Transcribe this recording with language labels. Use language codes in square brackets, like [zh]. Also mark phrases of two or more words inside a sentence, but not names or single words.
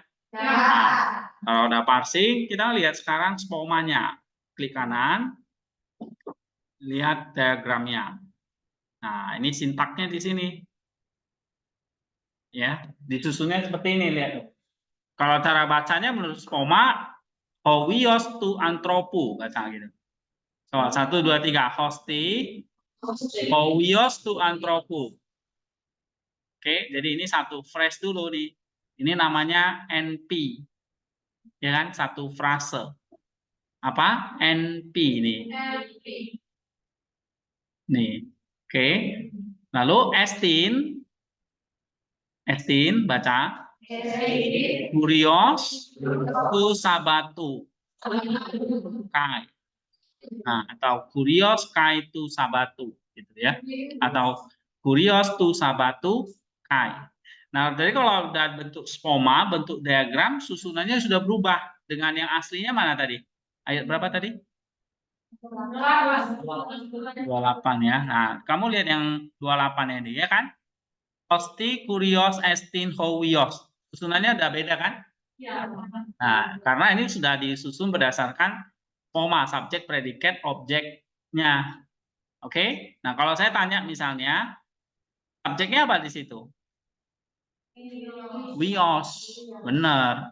[id] Nah, kalau udah parsing, kita lihat sekarang spomanya. Klik kanan, lihat diagramnya. Nah, ini sintaknya di sini. Ya, disusunnya seperti ini, lihat tuh. Kalau cara bacanya menurut spoma, [el] υἱός τοῦ ἀνθρώπου, [id] baca gitu. So, 1, 2, 3, [el] ὥστε, υἱός τοῦ ἀνθρώπου. [id] Oke, jadi ini satu phrase dulu nih. Ini namanya NP. Ya kan, satu frase. Apa? NP nih. Nih. Oke. Lalu Estin baca. [el] Κύριος τοῦ σαββάτου. [id] Kai. Nah, atau [el] κύριος καὶ τοῦ σαββάτου [id] gitu ya. Atau [el] κύριος τοῦ σαββάτου καὶ. [id] Nah, jadi kalau udah bentuk spoma, bentuk diagram, susunannya sudah berubah dengan yang aslinya mana tadi? Ayat berapa tadi? 28 ya. Nah, kamu lihat yang 28 ini ya kan? Hosti, [el] κύριος, ἐστιν, υἱός. [id] Susunannya udah beda kan? Nah, karena ini sudah disusun berdasarkan spoma, subjek, predikat, objeknya. Oke? Nah, kalau saya tanya misalnya, subjeknya apa di situ? Wios, benar.